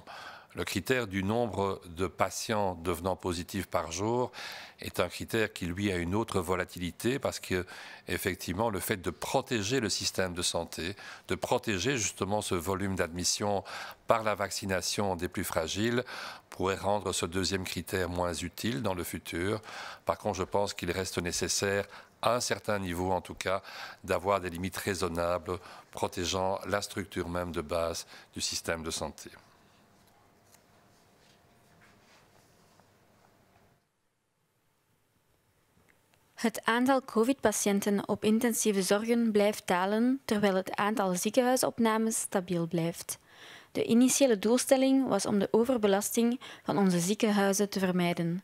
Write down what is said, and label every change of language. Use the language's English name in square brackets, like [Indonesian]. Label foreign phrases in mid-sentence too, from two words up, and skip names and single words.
[French] Le critère du nombre de patients devenant positifs par jour est un critère qui, lui, a une autre volatilité parce que, effectivement, le fait de protéger le système de santé, de protéger justement ce volume d'admission par la vaccination des plus fragiles, pourrait rendre ce deuxième critère moins utile dans le futur. Par contre, je pense qu'il reste nécessaire, à un certain niveau en tout cas, d'avoir des limites raisonnables protégeant la structure même de base du système de santé. [Dutch] Het aantal COVID-patiënten op intensieve zorgen blijft dalen, terwijl het aantal ziekenhuisopnames stabiel blijft. De initiële doelstelling was om de overbelasting van onze ziekenhuizen te vermijden.